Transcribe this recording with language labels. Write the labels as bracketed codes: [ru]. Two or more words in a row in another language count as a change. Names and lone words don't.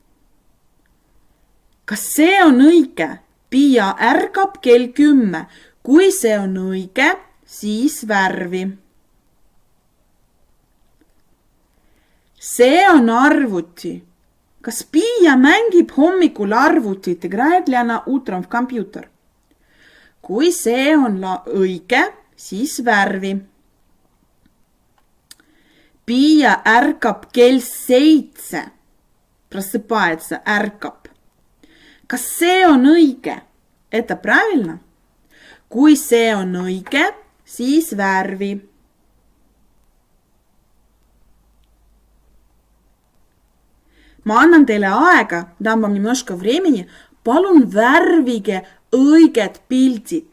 [et] Kas see on õige? Piia ärkab kell 10. Kui see on õige, siis värvi. See on arvuti. Kas Piia mängib hommikul arvutit? [ru] Играет ли она утром в компьютер? [et] Kui see on õige, siis värvi. Piia ärkab kell 7. Просыпается, ärkab. Kas see on õige? [ru] Это правильно? [et] Kui see on õige, siis värvi. Ma annan teile aega, [ru] dam вам немножко времени. [et] Palun värvige õiged pildid.